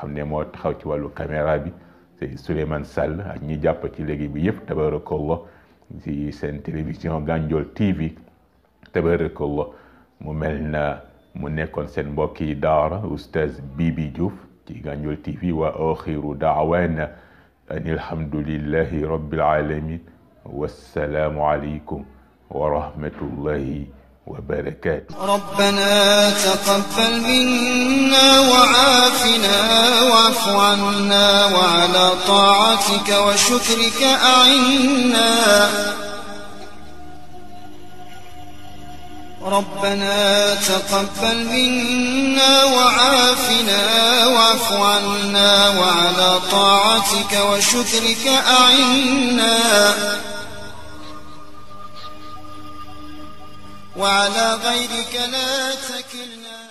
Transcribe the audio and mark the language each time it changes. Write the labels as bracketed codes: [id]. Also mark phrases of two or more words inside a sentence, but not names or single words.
[wo] xam ne moo taxaw ci wàllu caméra bi Seyd Souleymane Sall ak ñi jàpp ci léegi bi yëpp tabarakallah ci seen télévision Gandiol TV tabarakallah mu mel na mu nekkoon seen mbokki daara oustaz Bibi Diouf ci Gandiol TV [ar] وآخر دعوانا أن الحمد لله رب العالمين والسلام عليكم ورحمة الله وبركاته ربنا تقبل منا وعافنا واعف عنا وعلى طاعتك وشكرك أعنا ربنا تقبل منا وعافنا واعف عنا وعلى طاعتك وشكرك أعنا وعلى غيرك لا تكلنا